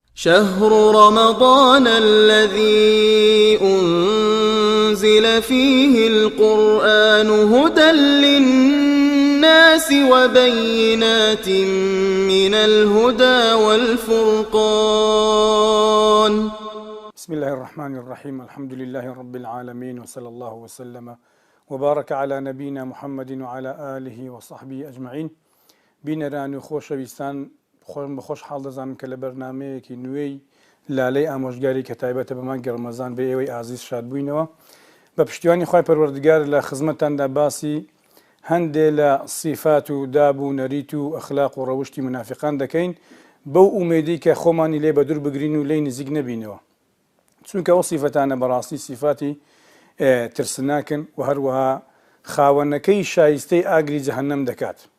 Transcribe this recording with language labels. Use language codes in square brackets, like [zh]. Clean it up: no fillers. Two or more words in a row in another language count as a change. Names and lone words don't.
[ar] شهر رمضان الذي أنزل فيه القرآن هدى للناس وبينات من الهدى والفرقان. بسم الله الرحمن الرحيم. الحمد لله رب العالمين، وصلى الله وسلم وبارك على نبينا محمد وعلى آله وصحبه أجمعين. [ckb] بینەران و خۆشەویستان، بەخۆش حاڵ دەزانم کە لە بەرنامەیەکی نوێی لالەی ئامۆژگاری کە تایبەتە بە مانگی ڕەمەزان بە ئێوەی ئازیز شاد بووینەوە. بە پشتیوانی خوای پەروەردگار لە خزمەتتاندا باسی هەندێ لە سیفات و دابوو نەریت و ئەخلاق و ڕەوشتی منافقان دەکەین، بەو ئومێدی کە خۆمانی لێ بە دوور بگرین و لێی نزیک نەبینەوە، چونکە ئەو سیفەتانە بەڕاستی سیفاتی ترسناکن و هەروەها خاوەنەکەی شایستەی ئاگری جەهەنەم دەکات.